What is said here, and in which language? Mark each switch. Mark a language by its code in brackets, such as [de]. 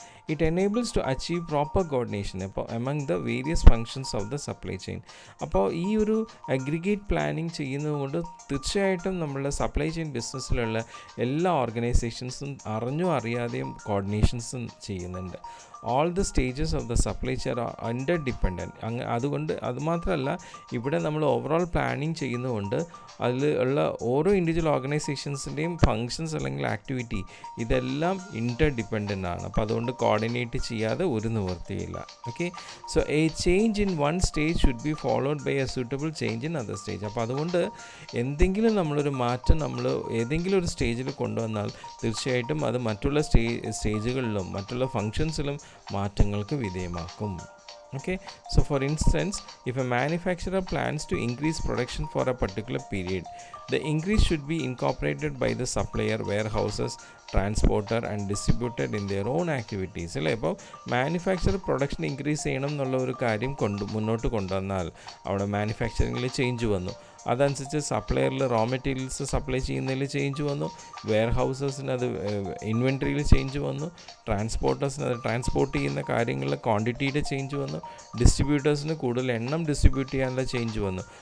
[en] It enables to achieve proper coordination അപ്പോൾ among the various functions of the supply chain. [ml] അപ്പോൾ ഈ ഒരു aggregate planning ചെയ്യുന്നത് കൊണ്ട് തീർച്ചയായിട്ടും നമ്മളുടെ സപ്ലൈ ചെയിൻ ബിസിനസ്സിലുള്ള എല്ലാ ഓർഗനൈസേഷൻസും അറിയാതെയും കോർഡിനേഷൻസും ചെയ്യുന്നുണ്ട്. [en] all the stages of the supply chain are interdependent. [ml] അതുകൊണ്ട് അതുമാത്രമല്ല ഇവിടെ നമ്മൾ ഓവറോൾ പ്ലാനിങ് ചെയ്യുന്നതുകൊണ്ട് അതിൽ ഉള്ള ഓരോ ഇൻഡിവിജ്വൽ ഓർഗനൈസേഷൻസിൻ്റെയും ഫങ്ഷൻസ് അല്ലെങ്കിൽ ആക്ടിവിറ്റി ഇതെല്ലാം ഇൻ്റർഡിപ്പെൻഡൻ്റ് ആണ്. അപ്പോൾ അതുകൊണ്ട് കോർഡിനേറ്റ് ചെയ്യാതെ ഒരു നിവൃത്തിയില്ല. [en] Okay, so a change in one stage should be followed by a suitable change in other stage. [ml] അപ്പോൾ അതുകൊണ്ട് എന്തെങ്കിലും നമ്മളൊരു മാറ്റം നമ്മൾ ഏതെങ്കിലും ഒരു സ്റ്റേജിൽ കൊണ്ടുവന്നാൽ തീർച്ചയായിട്ടും അത് മറ്റുള്ള സ്റ്റേജുകളിലും മറ്റുള്ള ഫങ്ഷൻസിലും മാറ്റങ്ങൾക്ക് വിധേയമാക്കും. [en] Okay, so for instance, if a manufacturer plans to increase production for a particular period, the increase should be incorporated by the supplier, warehouses, transporter and distributed in their own activities. [ml] അല്ലേ, അപ്പോൾ manufacture production increase ചെയ്യണം എന്നുള്ള ഒരു കാര്യം മുന്നോട്ട് കൊണ്ടുവന്നാൽ അവിടെ മാനുഫാക്ചറിങ്ങിൽ change വന്നു. അതനുസരിച്ച് സപ്ലയറിൽ റോ മെറ്റീരിയൽസ് സപ്ലൈ ചെയ്യുന്നതിൽ ചേഞ്ച് വന്നു, വെയർ ഹൗസസിന് അത് ഇൻവെൻട്രിയിൽ ചേഞ്ച് വന്നു, ട്രാൻസ്പോർട്ടേഴ്സിന് അത് ട്രാൻസ്പോർട്ട് ചെയ്യുന്ന കാര്യങ്ങളിൽ ക്വാണ്ടിറ്റിയുടെ ചേഞ്ച് വന്നു, ഡിസ്ട്രിബ്യൂട്ടേഴ്സിന് കൂടുതൽ എണ്ണം ഡിസ്ട്രിബ്യൂട്ട് ചെയ്യാനുള്ള ചേഞ്ച് വന്നു.